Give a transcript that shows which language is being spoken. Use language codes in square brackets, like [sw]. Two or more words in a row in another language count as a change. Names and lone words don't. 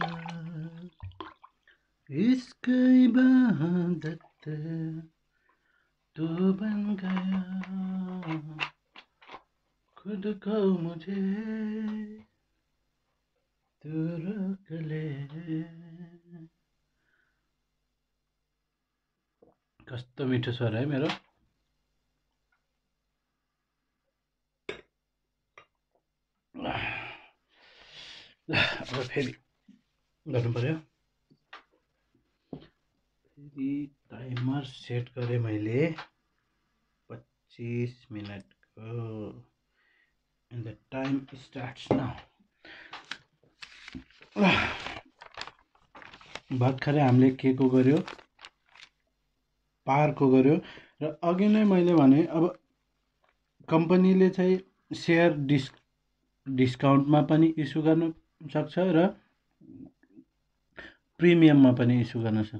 [hi] इश्क इबादत तो बन गया, खुद को मुझे तू रोक ले। [ne] कस्तो मिठो स्वर है मेरो। अब फेरि गर्नु पर्यो। फेरि [en] timer set [ne] गरेँ मैले 25 मिनटको, [en] and the time starts now. [ne] भर्खरै हामीले के को गर्यो, पारको गर्यो। र अघि नै मैले भने अब कम्पनीले चाहिँ सेयर डिस्काउन्टमा पनि इस्यु गर्न सक्छ र प्रिमियममा पनि इस्यु गर्न सक्छ।